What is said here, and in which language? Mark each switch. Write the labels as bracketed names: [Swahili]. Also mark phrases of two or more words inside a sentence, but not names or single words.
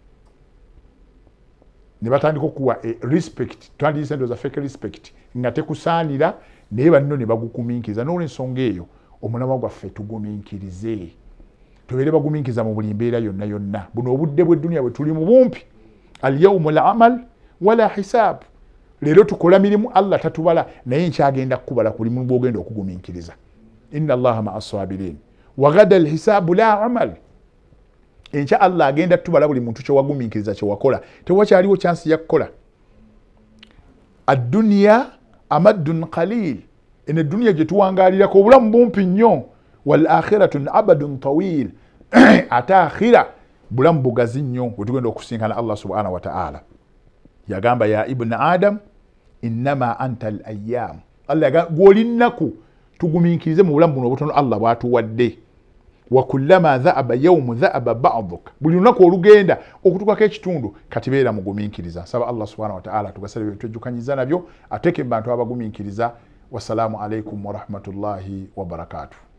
[Ganda] Ne batandika okuwa respect, twandiyise ndoza [English] fake respect [Ganda] nga tekusaanira naye banno ne bagugumiikiriza. N'olw'ensonga eyo omulamwa gwaffe tugumiikirize. Tubeere bagumiikiriza mu buli mbeera yonna yonna. Buno obudde bw'edduniya bwe tuli mu bumpi. [Arabic] اليوم عمل ولا حساب. [Ganda] Leero tukola mirimu Allah tatubala naye nkyagenda kukubala ku limu bw'ogenda okugumiikiriza. [Arabic] إن الله مع الصابرين وغدا الحساب ولا عمل. [Ganda] Enkya Allah agenda tubala buli muntu kye wagumiikiriza kye wakola. Tewakyaliwo chance ya kukola. [Arabic] الدنيا أمد قليل. [Ganda] Eno eddunia gye tuwangaalirako obulamu bumpi nnyo. [Arabic] والآخرة أبد طويل. [Ganda] Ate akhira bulamu bugazi nnyo bwe tugenda okusinkana Allah [Arabic] سبحانه وتعالى. Yagamba يا ابن آدم إنما أنت أيام. [Ganda] Allah yagamba gw'olinnaku tugumiikirize mu bulamu buno obutono Allah bw'atuwadde. [Arabic] وكلما ذهب يوم ذهب بعضك. [Ganda] Buli lunaku olugenda okutukako ekitundu kati beera mugumiikiriza. Saba Allah [Arabic] سبحانه وتعالى [Ganda] tugasale bye tujjukanyiza nabyo ateeke mu bantu abagumiikiriza. [Arabic] والسلام عليكم ورحمة الله وبركاته.